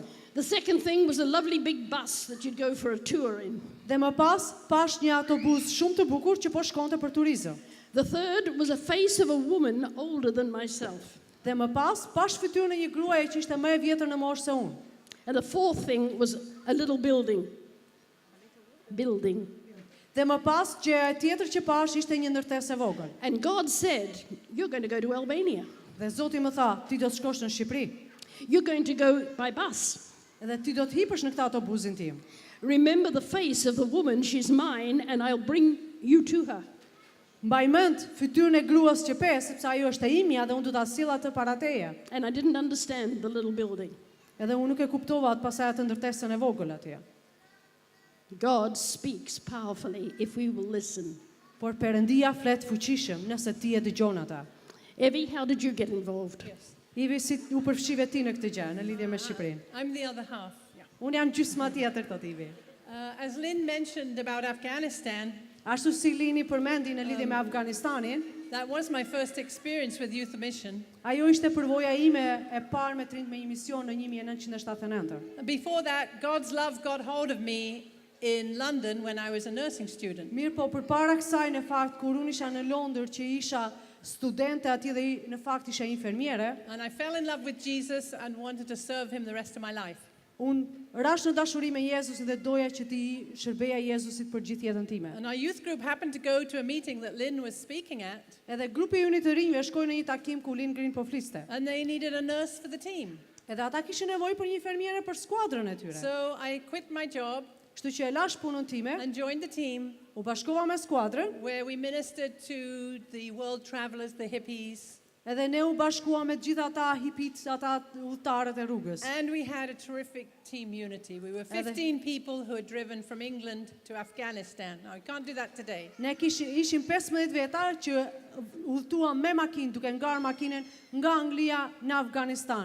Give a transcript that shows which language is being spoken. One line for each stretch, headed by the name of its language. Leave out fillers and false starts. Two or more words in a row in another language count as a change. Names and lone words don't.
English: The second thing was a lovely big bus that you'd go for a tour in.
Albanian: Dhe më pas, pash një autobus shumë të bukur që po shkonte për turizëm.
English: The third was a face of a woman older than myself.
Albanian: Dhe më pas fytyrën e një gruaje që ishte më e vjetër në moshë se unë.
English: And the fourth thing was a little building.
Albanian: Dhe më pas gjëja tjetër që pash ishte një ndërtesë e vogël.
English: And God said, you're going to go to Albania.
Albanian: Dhe Zoti më tha, ti do të shkosh në Shqipëri.
English: You're going to go by bus.
Albanian: Edhe ti do të hipësh në këtë autobusin tim.
English: Remember the face of the woman, she's mine, and I'll bring you to her.
Albanian: Mbaj mend fytyrën e gruas që pe, sepse ajo është e imja dhe unë do ta sill atë para teje.
English: And I didn't understand the little building.
Albanian: Edhe unë nuk e kuptova atë pasaj atë ndërtesën e vogël atje.
English: God speaks powerfully if we will listen.
Albanian: Por Perëndia flet fuqishëm nëse ti e dëgjon ata.
English: Evey, how did you get involved?
Albanian: Ivi, si u përfshive ti në këtë gjë, në lidhje me Shqipërinë?
English: I'm the other half.
Albanian: Unë jam gjysma tjetër, thot Ivi.
English: As Lynn mentioned about Afghanistan,
Albanian: Ashtu si Lini përmendi në lidhje me Afganistanin,
English: that was my first experience with Youth Mission.
Albanian: ajo ishte përvoja ime e parë me trinjt me një mision në 1979.
English: Before that, God's love got hold of me in London when I was a nursing student.
Albanian: Mirë, po përpara kësaj në fakt kur unë isha në Londër që isha studente atje dhe në fakt isha infermiere,
English: And I fell in love with Jesus and wanted to serve him the rest of my life.
Albanian: unë rash në dashuri me Jezusin dhe doja që ti shërbeja Jezusit për gjithë jetën time.
English: And our youth group happened to go to a meeting that Lynn was speaking at,
Albanian: Edhe grupi i unit të rinjve shkoi në një takim ku Lin Green po fliste.
English: and they needed a nurse for the team.
Albanian: Edhe ata kishin nevojë për një infermiere për skuadrën e tyre.
English: So I quit my job
Albanian: Kështu që e lash punën time,
English: and joined the team
Albanian: u bashkova me skuadrën,
English: where we ministered to the world travelers, the hippies,
Albanian: edhe ne u bashkua me gjithë ata hipit, ata udhëtarët e rrugës.
English: and we had a terrific team unity. We were 15 people who had driven from England to Afghanistan. Now, I can't do that today.
Albanian: Ne ishim 15 vjetar që udhëtuam me makinë, duke ngarë makinën nga Anglia në Afganistan.